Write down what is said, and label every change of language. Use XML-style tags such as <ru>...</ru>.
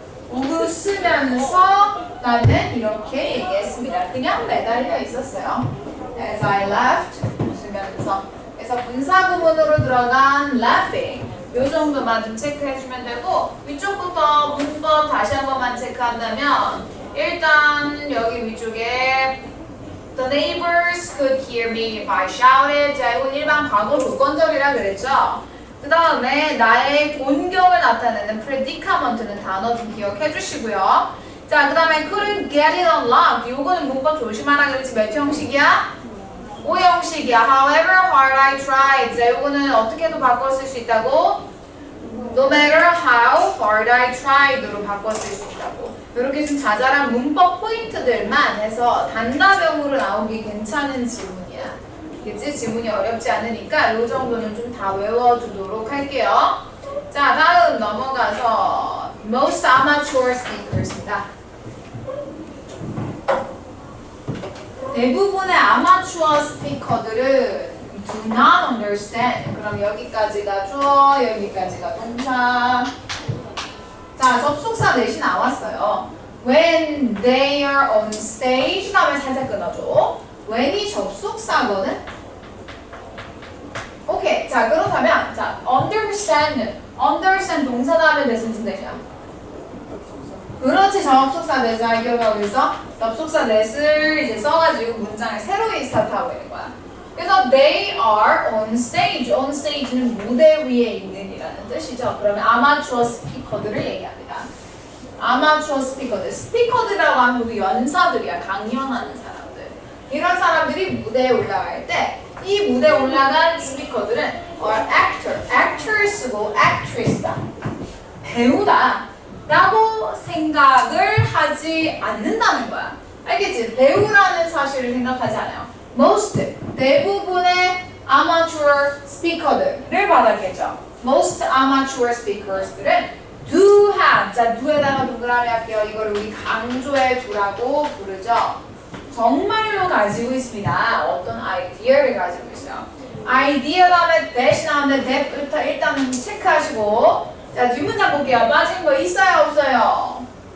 <ko>웃으면서 나는 이렇게 얘기했습니다. 그냥 매달려 있었어요.</ko> <en>As I left,</en> <ko>웃으면서. 그래서 분사구문으로 들어간 laughing. 요 정도만 좀 체크해주면 되고 위쪽부터 문법 다시 한 번만 체크한다면 일단 여기 위쪽에</ko> <en>The neighbors could hear me if I shouted.</en> <ko>자, 이건 일반 과거 조건절이라 그랬죠. 그 다음에 나의 곤경을 나타내는 predicament는 단어 좀 기억해 주시고요. 자, 그 다음에</ko> <en>couldn't get it unlocked.</en> <ko>요거는 문법 조심하라 그랬지. 몇 형식이야? 5형식이야.</ko> <en>However hard I tried.</en> <ko>자, 요거는 어떻게도 바꿔 쓸 수 있다고?</ko> <en>No matter how hard I tried</en> <ko>로 바꿔 쓸 수 있다고. 이렇게 좀 자잘한 문법 포인트들만 해서 단답형으로 나오기 괜찮은 질문이야. 그치? 지문이 어렵지 않으니까 이 정도는 좀 다 외워두도록 할게요. 자, 다음 넘어가서</ko> <en>most amateur speakers</en> <ko>입니다. 대부분의 아마추어 스피커들은</ko> <en>do not understand.</en> <ko>그럼 여기까지가 주어, 여기까지가 동사. 자, 접속사 넷이 나왔어요.</ko> <en>When they are on stage</en> <ko>다음에 살짝 끊어줘. when이 접속사거든? 오케이. 자, 그렇다면 자, understand 동사 다음에 넷은 무슨 넷이야? 그렇지. 접속사 넷 잘 기억하고 있어. 접속사 넷을 이제 써가지고 문장을 새로이 스타트하고 있는 거야. 그래서</ko> <en>they are on stage.</en> <ko>on stage는 무대 위에 있는 이라는 뜻이죠. 그러면 아마추어 스피커들을 얘기합니다. 아마추어 스피커들. 스피커들이라고 하면 모두 연사들이야. 강연하는 사람들. 이런 사람들이 무대에 올라갈 때 이 무대에 올라간 스피커들은</ko> <en>are actor.</en> <ko>actor 쓰고 actress다. 배우다. 라고 생각을 하지 않는다는 거야. 알겠지? 배우라는 사실을 생각하지 않아요. most, 대부분의 amateur speaker들을 받았겠죠.</ko> <en>most amateur speakers</en> <ko>들은</ko> <en>do have,</en> <ko>자, do에다가 동그라미 할게요. 이걸 우리 강조해 두라고 부르죠. 정말로 가지고 있습니다. 어떤 아이디어를 가지고 있어요. 아이디어 다음에 that이 나오는데 that부터 일단 체크하시고 자, 뒷문장 볼게요. 빠진 거 있어요, 없어요?</ko>